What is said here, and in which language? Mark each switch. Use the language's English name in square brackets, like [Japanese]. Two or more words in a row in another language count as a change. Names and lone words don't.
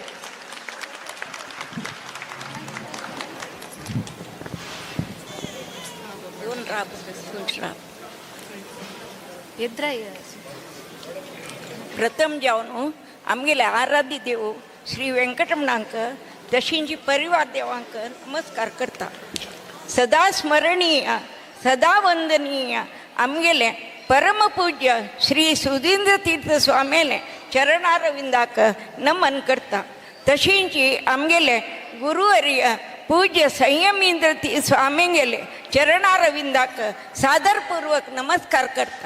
[Konkani] प्रथम जावन आमगेले आराध्य देव श्री वेंकटरमणांक तशींची परिवार देवांक नमस्कार करता. सदा स्मरणीय सदा वंदनीय आमगेले परमपूज्य श्री सुधींद्र तीर्थ स्वामीले चरणारविंदाक नमन करता. तशींची आमगेले गुरुवर्य पूज्य संयमेंद्र तीर्थ स्वामींगेले चरणारविंदाक सादरपूर्वक नमस्कार करता.